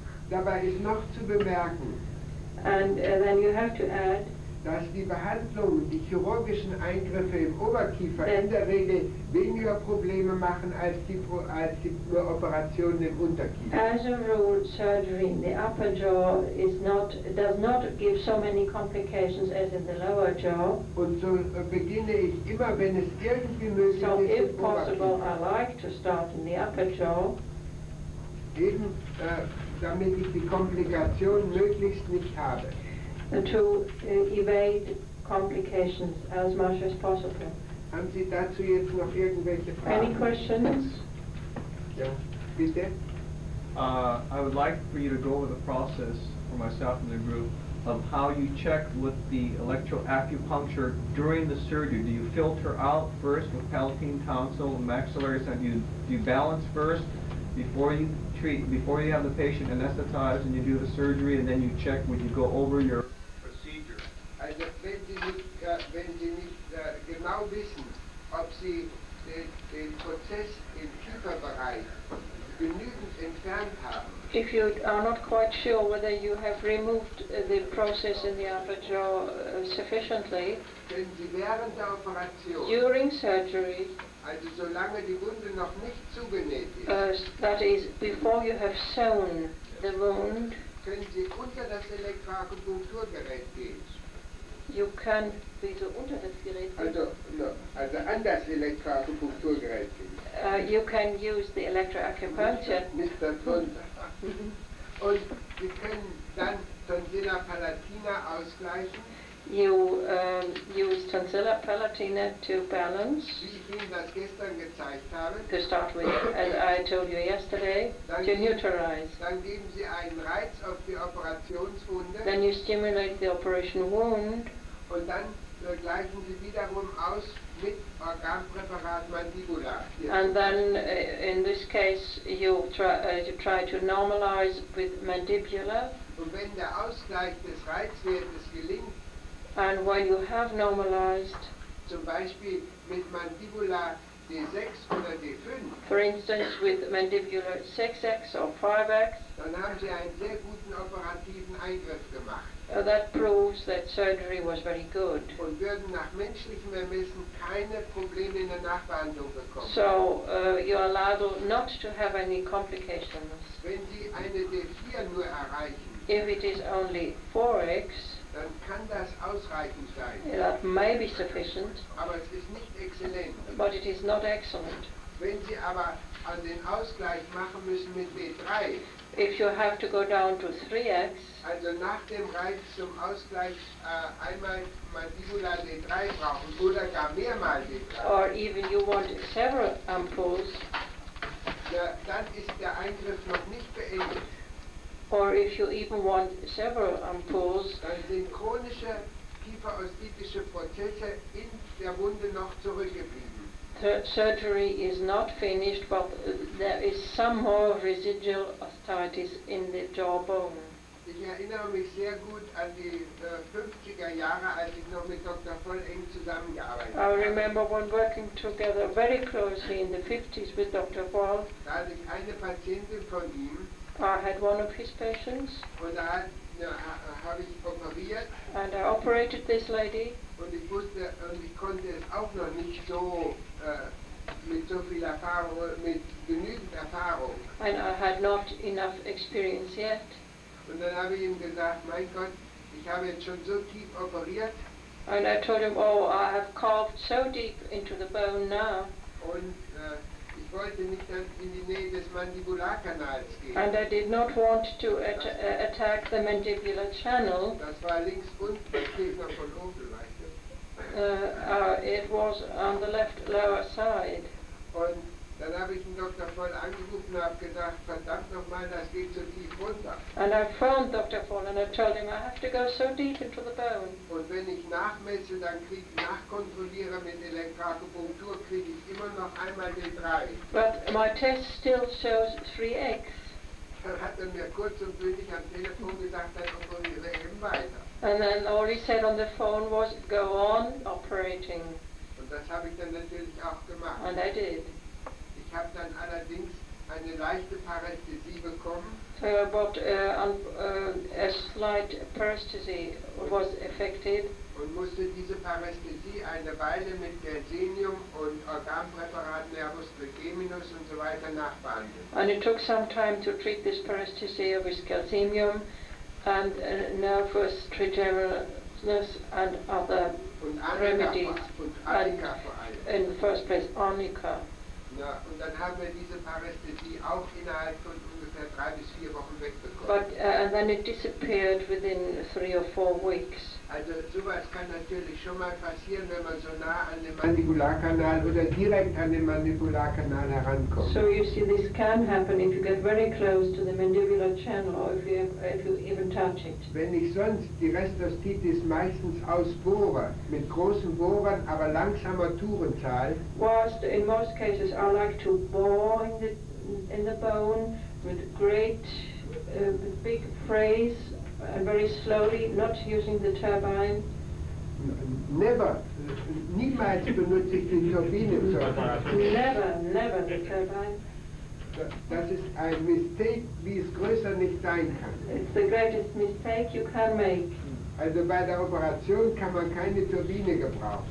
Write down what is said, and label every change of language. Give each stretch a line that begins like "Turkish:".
German: Dabei ist noch zu bemerken,
English: And then you have to add
German: dass die Behandlungen, die chirurgischen Eingriffe im Oberkiefer in der Regel weniger Probleme machen als die Operationen im Unterkiefer.
English: as a rule, surgery in the upper jaw does not give so many complications as in the lower jaw.
German: Und so beginne ich immer, wenn es irgendwie möglich
English: So
German: ist,
English: if
German: im
English: possible,
German: Oberkiefer.
English: I like to start in the upper jaw,
German: Eben damit ich die Komplikationen möglichst nicht habe.
English: to evade complications as much as possible.
German: Haben Sie dazu jetzt noch irgendwelche Fragen?
English: Any questions?
German: Ja, bitte?
English: I would like for you to go over the process for myself and the group of how you check with the electroacupuncture during the surgery. Do you filter out first with palatine, tonsil, and maxillary? Do you balance first before you treat, before you have the patient anesthetized and you do the surgery, and then you check when you go over your procedure?
German: Also wenn Sie nicht genau wissen, ob Sie den Prozess im Kieferbereich genügend entfernt haben,
English: If you are not quite sure whether you have removed the process in the upper jaw sufficiently,
German: können Sie während der Operation,
English: during surgery,
German: also solange die Wunde noch nicht zugenäht ist,
English: that is, before you have sewn the wound,
German: können Sie unter das Elektroakupunkturgerät gehen.
English: you can be so
German: unter das Gerät. Also an das Elektroakupunkturgerät gehen.
English: You can use the electroacupuncture.
German: Nicht darunter. Und Sie können dann Tonsilla palatina ausgleichen,
English: You use tonsilla palatina to balance,
German: wie ich Ihnen das gestern gezeigt habe.
English: to start with, as I told you yesterday, to neutralize.
German: Dann geben Sie einen Reiz auf die Operationswunde
English: Then you stimulate the operation wound,
German: und dann gleichen Sie wiederum aus mit Organpräparat Mandibula.
English: And then, in this case, you try to normalize with mandibular.
German: Und wenn der Ausgleich des Reizwertes gelingt,
English: and when you have normalized,
German: zum Beispiel mit Mandibula D6 oder D5,
English: for instance with mandibular 6x or 5x,
German: dann haben Sie einen sehr guten operativen Eingriff gemacht.
English: That proves that surgery was very good.
German: Und würden nach menschlichem Ermessen keine Probleme in der Nachbehandlung bekommen.
English: So you are liable not to have any complications.
German: Wenn Sie eine D4 nur erreichen,
English: if it is only 4x,
German: dann kann das ausreichend sein.
English: That may be sufficient,
German: aber es ist nicht exzellent.
English: But it is not excellent.
German: Wenn Sie aber an den Ausgleich machen müssen mit D3,
English: if you have to go down to 3x,
German: also nach dem Reiz zum Ausgleich einmal Mandibula D3 brauchen oder gar mehrmal D3,
English: or even you want several ampoules,
German: dann ist der Eingriff noch nicht beendet.
English: Or if you even want several ampoules,
German: dann sind chronische kieferostitische Prozesse in der Wunde noch zurückgeblieben.
English: Surgery is not finished, but there is some more residual osteitis in the jawbone.
German: Ich erinnere mich sehr gut an die 50er Jahre, als ich noch mit Dr. Voll eng zusammengearbeitet habe.
English: I remember when working together very closely in the 50s with Dr. Voll.
German: Da hatte ich eine Patientin von ihm.
English: I had one of his patients.
German: Und da habe ich operiert.
English: And I operated this lady.
German: Und ich wusste und ich konnte es auch noch nicht so mit so viel Erfahrung, mit genügend Erfahrung.
English: And I had not enough experience yet.
German: Und dann habe ich ihm gesagt, mein Gott, ich habe jetzt schon so tief operiert.
English: And I told him, oh, I have carved so deep into the bone now.
German: Und ich wollte nicht dann in die Nähe des Mandibularkanals gehen.
English: And I did not want to attack the mandibular channel.
German: Das war links unten, das steht noch von oben, weißt du?
English: It was on the left lower side.
German: Und dann habe ich den Dr. Voll angerufen und habe gesagt, verdammt nochmal, das geht so tief runter.
English: And I phoned Dr. Voll and I told him I have to go so deep into the bone.
German: Und wenn ich nachmesse, dann nachkontrolliere mit Elektroakupunktur, kriege ich immer noch einmal den 3.
English: But my test still shows 3x.
German: Dann hat er mir kurz und bündig am Telefon gesagt, dann operiere eben weiter.
English: And then all he said on the phone was, go on operating.
German: Und das habe ich dann natürlich auch gemacht.
English: And I did.
German: Ich habe dann allerdings eine leichte Parästhesie bekommen.
English: But a slight paresthesia was affected.
German: Und musste diese Parästhesie eine Weile mit Gelsenium und Organpräparaten Nervus trigeminus und so weiter nachbehandeln.
English: And it took some time to treat this paresthesia with calcium and nervous trigeminus and other remedies. And in the first place, arnica.
German: Ja, und dann haben wir diese Parästhesie auch innerhalb von ungefähr 3 bis 4 Wochen wegbekommen.
English: But and then it disappeared within 3 or 4 weeks.
German: Also sowas kann natürlich schon mal passieren, wenn man so nah an den Mandibularkanal oder direkt an den Mandibularkanal herankommt.
English: So you see, this can happen if you get very close to the mandibular channel or if you even touch it.
German: Wenn ich sonst die Restostitis meistens ausbohre, mit großen Bohrern, aber langsamer Tourenzahl.
English: Whilst in most cases I like to bore in the bone with great big frays and very slowly, not using the turbine. Never,
German: niemals benutze ich die Turbine zur Operation.
English: Never the turbine.
German: Das ist ein Mistake, wie es größer nicht sein kann.
English: It's the greatest mistake you can make.
German: Also bei der Operation kann man keine Turbine gebrauchen.